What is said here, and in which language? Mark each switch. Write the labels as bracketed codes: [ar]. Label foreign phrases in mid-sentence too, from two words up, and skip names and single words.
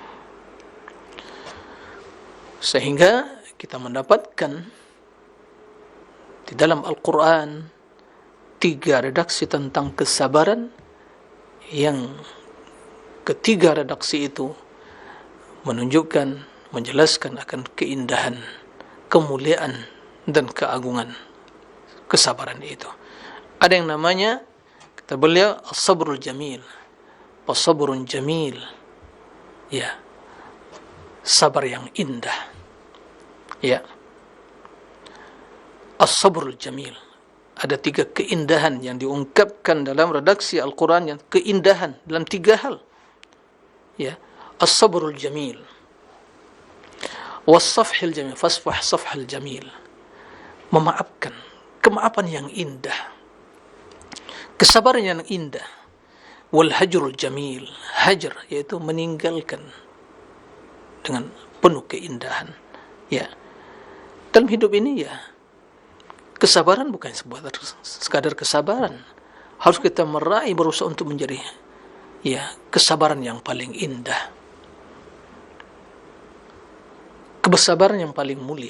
[id] Sehingga kita mendapatkan di dalam Al-Quran 3 redaksi tentang kesabaran, yang ketiga redaksi itu menunjukkan, menjelaskan akan keindahan, kemuliaan, dan keagungan kesabaran itu. Ada yang namanya, kata beliau, [ar] الصبر الجميل، الصبر الجميل, ya, [id] sabar yang indah, [ar] ya, الصبر الجميل. [id] Ada 3 keindahan yang diungkapkan dalam redaksi Al-Quran, yang keindahan dalam 3 hal, ya, [ar] الصبر الجميل، والصفح الجميل، فاصفح الصفح الجميل, [id] memaafkan, kemaafan yang indah, kesabaran yang indah, [ar] والهجر الجميل, [id] hajar, yaitu meninggalkan dengan penuh keindahan, ya. Dalam hidup ini, ya, kesabaran bukan sekadar kesabaran, harus kita meraih, berusaha untuk menjadi, ya, kesabaran yang paling indah, kesabaran yang paling mulia.